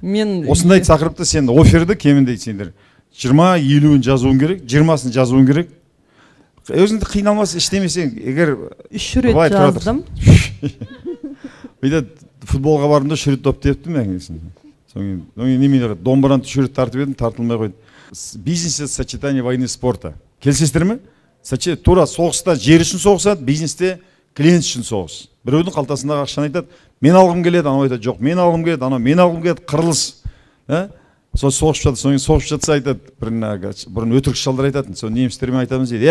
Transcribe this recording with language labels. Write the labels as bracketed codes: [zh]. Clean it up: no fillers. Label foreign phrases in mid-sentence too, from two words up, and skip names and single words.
[kk] Осындай тақырыпты сен оферді кемінде сендер 20-50-ін жазуың керек, 20-сын жазуың керек. Өзіңді қиналмас іштемесең, егер 3 рет жаздым. Үйде футболға барымда 3 рет доп тептім әңгесін. Соң немен домбыраны 3 рет тартып едім, тартылмай қойды. [ru] Бизнес это сочетание войны и спорта. [kk] Келісесіздер ме? Тура соғыста жер үшін соғысады, бизнесте клиент үшін соғыс. Біреудің қалтасындағы ақшаны айтады, мен алғым келеді, анау айтады, жоқ, мен алғым келеді, анау мен алғым келеді, қырылыс. Сол соғысып жатса айтады, бұрын өтірік шалдар айтатын, сол немістермен айтамыз дейді.